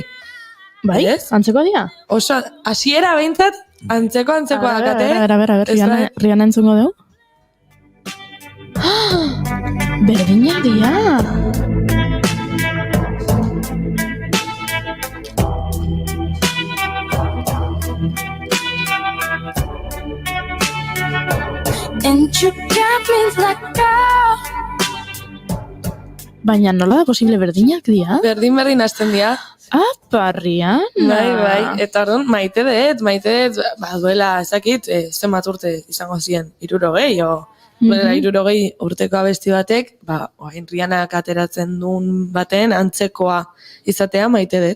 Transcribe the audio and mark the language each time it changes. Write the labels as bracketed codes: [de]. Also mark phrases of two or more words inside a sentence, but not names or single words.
[eu] Bai, Ez? antzeko dia? Oso, hasiera behintzat, antzekoa dakate. A ber, Ez da- Rihanna entzungo dugu? Berdinak dia! [en] And you got me like that. [eu] Baina nola da posible berdinak dia? Berdin hasten dira. Apa, Rihanna! Bai, eta orduan maite dut, duela, ezakit, zenbat urte izango ziren, 60 o duela 60 urteko abesti batek, oain Rihannak ateratzen duen baten antzekoa izatea maite dut.